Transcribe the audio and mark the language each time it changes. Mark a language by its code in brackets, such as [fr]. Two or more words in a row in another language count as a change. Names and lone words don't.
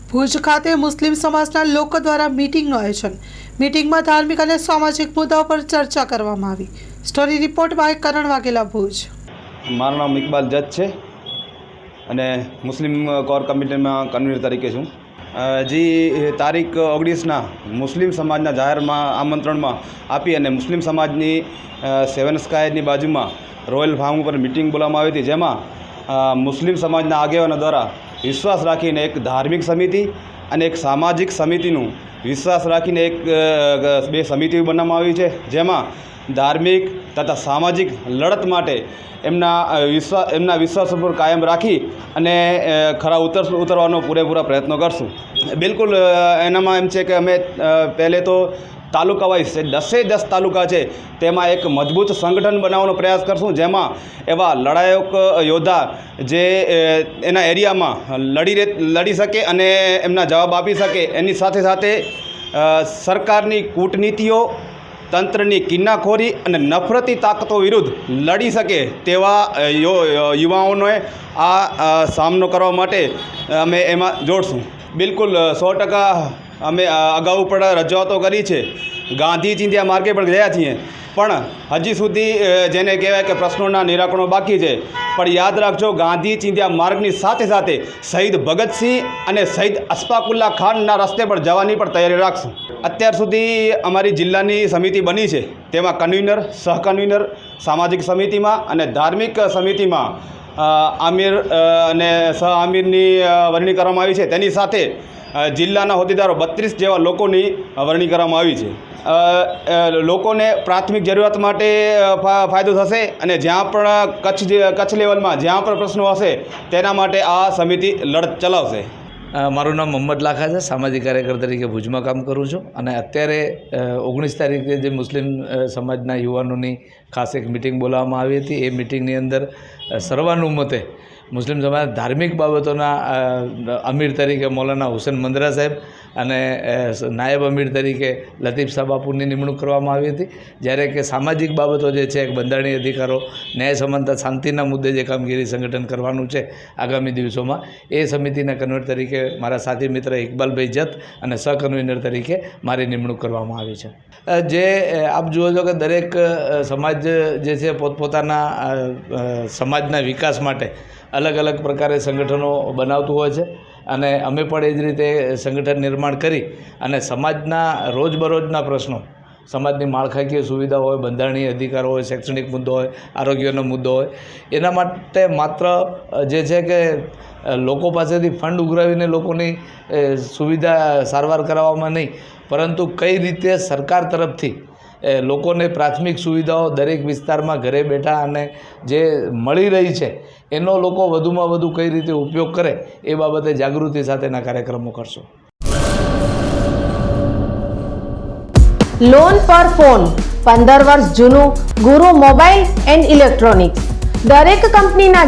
[gu] ભુજ ખાતે મુસ્લિમ સમાજના લોકો દ્વારા મીટિંગનું આયોજન। મીટિંગમાં ધાર્મિક અને સામાજિક મુદ્દાઓ પર ચર્ચા કરવામાં આવી। સ્ટોરી રિપોર્ટ બાય કરણ વાઘેલા, ભુજ। મારું નામ ઇકબાલ જજ છે અને મુસ્લિમ કોર કમિટીમાં કન્વીનર તરીકે છું। જી તારીખ 19 મુસ્લિમ સમાજના જાહેરમા આમંત્રણમાં આપી અને મુસ્લિમ સમાજની સેવન સ્કાયની બાજુમાં રૉયલ ફાર્મ પર મીટિંગ બોલાવવામાં આવી હતી, જેમાં મુસ્લિમ સમાજના આગેવાનો દ્વારા વિશ્વાસ રાખીને એક ધાર્મિક સમિતિ અને એક સામાજિક સમિતિનું વિશ્વાસ રાખીને એક બે સમિતિ બનાવવામાં આવી છે, જેમાં ધાર્મિક તથા સામાજિક લડત માટે એમના વિશ્વાસ પર કાયમ રાખી અને ખરા ઉતરવાનો પૂરેપૂરા પ્રયત્નો કરશું। બિલકુલ એનામાં એમ છે કે અમે પહેલે તો તાલુકા વાઇઝ 10 તાલુકા હૈ તેમાં એક મજબૂત સંગઠન બનાવવાનો પ્રયાસ કરશું, જેમાં એવા લડાયક યોદ્ધા જે એના એરિયા મેં લડી શકે અને એમના જવાબ આપી શકે, એની સાથે સાથે સરકારની કૂટનીતિઓ તંત્રની કિન્નાખોરી ઔર નફરતી તાકતો વિરુદ્ધ લડી શકે તેવા યુવાઓને આ સામનો કરવા માટે અમે એમાં જોડશું। બિલકુલ 100% અમે અગાઉ પણ રજૂઆતો કરી છે। ગાંધી ચીંધ્યા માર્ગે પર ગયા છીએ પણ હજી સુધી જેને કહેવાય કે પ્રશ્નો નિરાકરણો બાકી હૈ, પર યાદ રાખજો ગાંધી ચીંધ્યા માર્ગની સાથે સાથે શહીદ ભગત સિંહ અને શહીદ અશફાકુલ્લા ખાનના રસ્તે પર જવાની પર તૈયારી રાખશું। અત્યાર સુધી અમારી જિલ્લાની સમિતિ બની હૈ, તેમાં કન્વીનર, સહકન્વીનર સામાજિક સમિતિ મેં અને ધાર્મિક સમિતિ મેં આમિર અને સહ આમિરની વરણી કરવામાં આવી છે। તેની સાથે જિલ્લાના હોદ્દેદારો 32 જેવા લોકોની વરણી કરવામાં આવી છે। લોકોને પ્રાથમિક જરૂરત માટે ફાયદો થશે અને જ્યાં પણ કચ્છ લેવલમાં જ્યાં પણ પ્રશ્નો હશે તેના માટે આ સમિતિ લડત ચલાવશે। મારૂ નામ મોહમ્મદ લાખા હૈ, સામાજિક કાર્યકર તરીકે ભુજ મેં કામ કરું છું। અત્યારે 19 તારીખે જો મુસ્લિમ સમાજના યુવાનોની ખાસ એક મીટિંગ બોલાવવામાં આવી હતી। એ મીટિંગની અંદર સર્વાનુમતે મુસ્લિમ સમાજ ધાર્મિક બાબતોના અમીર તરીકે મૌલાના હુસૈન મંદરા સાહેબ અને નાયબ અમીર તરીકે લતીફ શાહ બાપૂની નિમણૂક કરવામાં આવી હતી, જ્યારે કે સામાજિક બાબતો જે છે બંધારણીય અધિકારો, ન્યાય સમાનતા, શાંતિના મુદ્દે જે કામગીરી સંગઠન કરવાનું છે આગામી દિવસોમાં એ સમિતિના કન્વીનર તરીકે મારા સાથી મિત્ર ઇકબાલ ભાઈ જત અને સહ કન્વીનર તરીકે મારી નિમણૂક કરવામાં આવી છે। જે આપ જુઓ છો કે દરેક સમાજ જે છે પોતપોતાના સમાજના વિકાસ માટે અલગ અલગ પ્રકારે સંગઠનો બનાવતું હોય છે અને અમે પણ એ જ રીતે સંગઠન નિર્માણ કરી અને સમાજના રોજબરોજના પ્રશ્નો, સમાજની માળખાકીય સુવિધા હોય, બંધારણીય અધિકાર હોય, શૈક્ષણિક મુદ્દો હોય, આરોગ્યનો મુદ્દો હોય, એના માટે માત્ર જે છે કે લોકો પાસેથી ફંડ ઉઘરાવીને લોકોની સુવિધા સારવાર કરાવવામાં નહીં, પરંતુ કઈ રીતે સરકાર તરફથી લોકોને પ્રાથમિક સુવિધાઓ દરેક વિસ્તાર મેં ઘરે બેઠા અને જે મળી રહી હૈ એનો લોકો વધુમાં વધુ કઈ રીતે ઉપયોગ કરે એ બાબતે જાગૃતિ સાથેના કાર્યક્રમો કરશો। લોન પર ફોન 15 વર્ષ જૂનું ગુરુ મોબાઇલ એન્ડ ઇલેક્ટ્રોનિક્સ દરેક કંપનીના